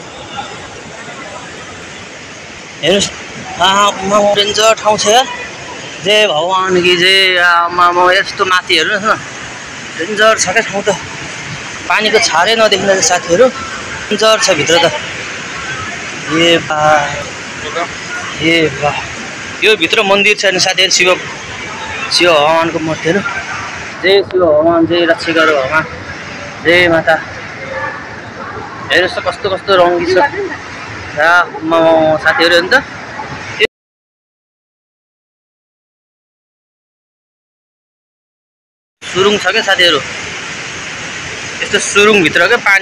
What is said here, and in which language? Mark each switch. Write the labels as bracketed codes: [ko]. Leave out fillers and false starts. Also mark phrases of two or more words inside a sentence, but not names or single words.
[ne] हेर्नुस् आम्मा डेन्जर ठाउँ छ यार जय [hi] भगवान की जय [ne] आमा यस्तो माथि हेर्नुहोस् न डेन्जर छ क्या ठाउँ त पानीको छारै नदेख्ने साथीहरु डेन्जर छ भित्र त ए बा यो भित्र मन्दिर छ नि साथीहरु शिव भगवानको मूर्तिहरु जय शिव भगवान जय रक्षेश्वर भगवान जय माता हेर्नुहोस् त कस्तो कस्तो रङ्गी छ साथीहरू नि त सुरुङ छ क्या साथीहरू, यस्तो सुरुङभित्र क्या पानी।